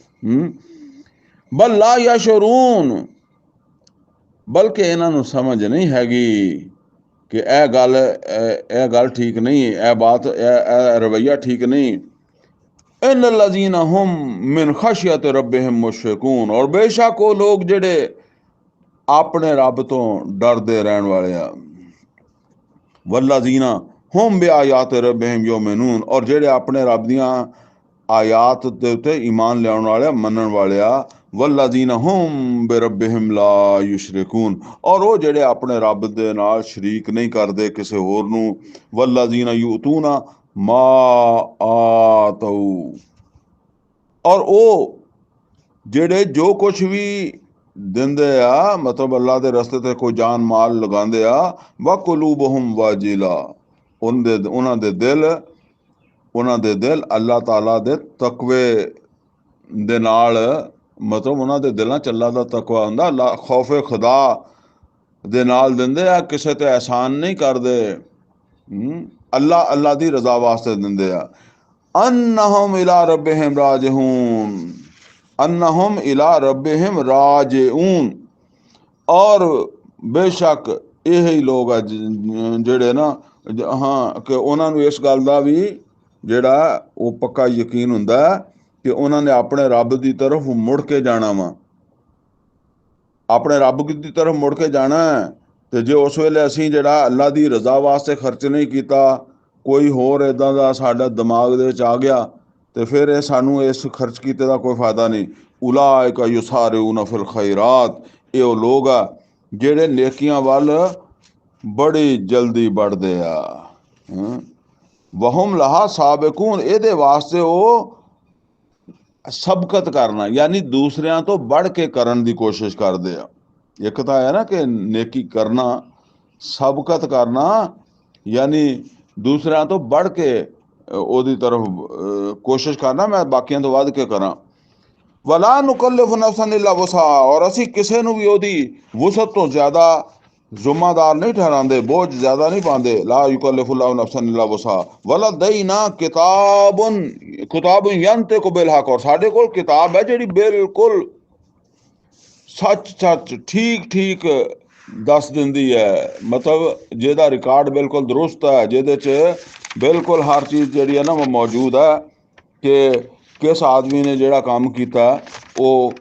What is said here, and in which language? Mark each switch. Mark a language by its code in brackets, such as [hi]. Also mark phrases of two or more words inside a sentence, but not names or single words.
[ar] بل لا يشعرون, [pa] بلکہ اینہاں نوں سمجھ نہیں ہیگی کہ یہ گل ٹھیک نہیں، یہ بات، یہ رویہ ٹھیک نہیں. [ar] إن الذين هم من خشية ربهم مشفقون, [pa] اور بیشک وہ لوگ جہڑے اپنے رب توں ڈردے رہݨ والے آ. [ar] والذين هم بآيات ربهم يؤمنون, [pa] اور جہڑے اپنے رب دیاں آیات دے اُتے ایمان لیاؤݨ والے، منݨ والے آ. [ar] والذين هم بربهم لا يشركون, [pa] اور وہ جہڑے اپنے رب دے نال شریک نہیں کردے کسے ہور نوں. [ar] والذين يؤتون ما آتوا, [pa] اور وہ جہڑے جو کچھ بھی دیندے آ، مطلب اللہ دے رستے تے کوئی جان مال لگاندے آ. [ar] وقلوبهم وجلة, [pa] اوہناں دے دل اللہ تعالیٰ دے تقوے دے نال، مطلب اوہناں دے دلاں چ اللہ دا تقویٰ ہوندا، اللہ خوفِ خدا دے نال دیندے آ، کسے تے احسان نہیں کردے، اللہ دی رضا واسطے دیندے آ. [ar] أنهم إلى ربهم راجعون، أنهم إلى ربهم راجعون, [pa] اور بیشک یہی لوگ جہڑے نا، ہاں، کہ اوہناں نوں اس گل دا بھی جہڑا وہ پکا یقین ہوندا کہ اوہناں نے اپنے رب کی طرف مڑ کے جانا وا، اپنے رب کی طرف مڑ کے جانا ہے. تو جے اس ویلے اسیں جہڑا اللہ کی رضا واسطے خرچ نہیں کیا، کوئی ہور ایداں دا ساڈا دماغ دے وچ آ گیا، تو فیر یہ سانوں اس خرچ کیتے دا کوئی فائدہ نہیں. [ar] أولئك يسارعون في الخيرات, [pa] یہ وہ لوگ آ جہڑے نیکیاں ول بڑی جلدی بڑھدے آ. [ar] وهم لها سابقون, [pa] ایہدے واسطے وہ سبقت کرنا، یعنی دوسریاں توں بڑھ کے کرن دی کوشش کردے آ. ایک تو ہے نا کہ نیکی کرنا، سبقت کرنا، یعنی دوسریاں توں بڑھ کے اوہدی طرف کوشش کرنا، میں باقیاں توں ودھ کے کراں. [ar] ولا نكلف نفسا إلا وسعها, [pa] اور اسیں کسے نوں بھی اوہدی وسعت توں زیادہ ذمہ دار نہیں ٹھہراندے، بوجھ زیادہ نہیں پاندے. [ar] لا يكلف الله نفسا إلا وسعها ولدينا كتاب ينطق بالحق, [pa] اور ساڈے کول کتاب ہے جہڑی بالکل سچ سچ ٹھیک ٹھیک دس دیندی ہے، مطلب جہدا ریکارڈ بالکل درست ہے، جہدے چ بالکل ہر چیز جہڑی ہے نا وہ موجود ہے کہ کس آدمی نے جہڑا کم کیتا وہ